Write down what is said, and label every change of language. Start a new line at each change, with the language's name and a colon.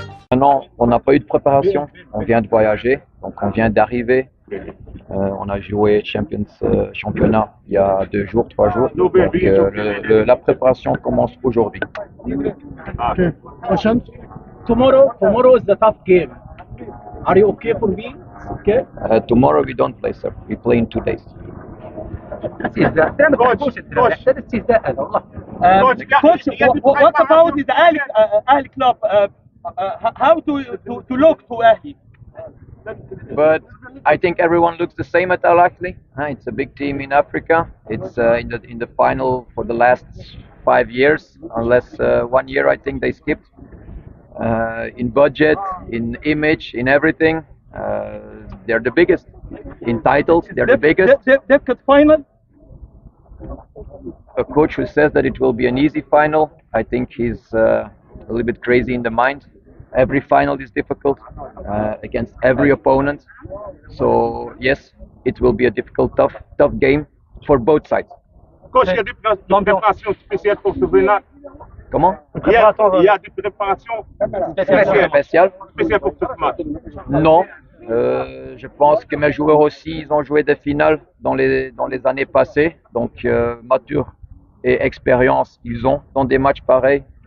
French: Maintenant, on n'a pas eu de préparation. On vient de voyager, donc on vient d'arriver. On a joué championnat il y a 2 jours, 3 jours. Donc la préparation commence aujourd'hui.
English: Okay. Question? Tomorrow is the tough game. Are you okay for me? Okay. Tomorrow we don't play, sir. We play in 2 days. Coach, what about the Ahli club? How to look to Ahli? But I think everyone looks the same at Al Ahly. It's a big team in Africa. It's in the final for the last 5 years, unless 1 year I think they skipped. In budget, in image, in everything, they're the biggest. In titles, they're the biggest. They've got final. A coach who says that it will be an easy final, I think he's a little bit crazy in the mind. Every final is difficult against every opponent. So yes, it will be a difficult, tough game for both sides.
French: Coach, il y a des préparations spéciales pour ce final. Comment? Il y a des préparations Spéciales pour ce match. Non. Je pense que mes joueurs aussi, ils ont joué des finales dans les années passées. Donc, mature et expérience, ils ont dans des matchs pareils.